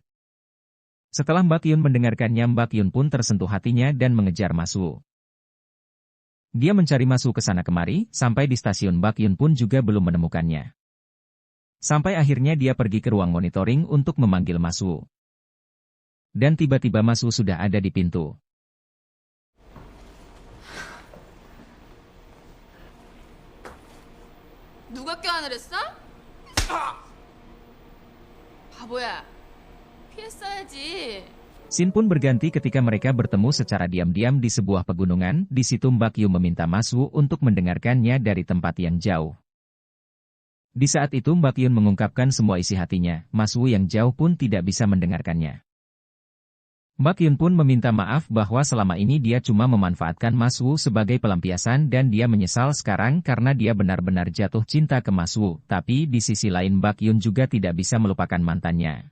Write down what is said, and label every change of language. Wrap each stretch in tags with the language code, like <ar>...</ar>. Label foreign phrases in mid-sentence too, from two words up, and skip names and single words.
<id>Setelah Baekhyun mendengarkannya, Baekhyun pun tersentuh hatinya dan mengejar Maswoo. Dia mencari Maswoo ke sana kemari, sampai di stasiun Baekhyun pun juga belum menemukannya. Sampai akhirnya dia pergi ke ruang monitoring untuk memanggil Maswoo. Dan tiba-tiba Maswoo sudah ada di pintu.</id> <ko>누가 껴안을 했어? 바보야. 피했어야지.</ko> <id>Scene pun berganti ketika mereka bertemu secara diam-diam di sebuah pegunungan. Di situ Baekhyun meminta Maswoo untuk mendengarkannya dari tempat yang jauh. Di saat itu Baekhyun mengungkapkan semua isi hatinya, Maswoo yang jauh pun tidak bisa mendengarkannya. Baekhyun pun meminta maaf bahwa selama ini dia cuma memanfaatkan Maswoo sebagai pelampiasan dan dia menyesal sekarang karena dia benar-benar jatuh cinta ke Maswoo, tapi di sisi lain Baekhyun juga tidak bisa melupakan mantannya.</id>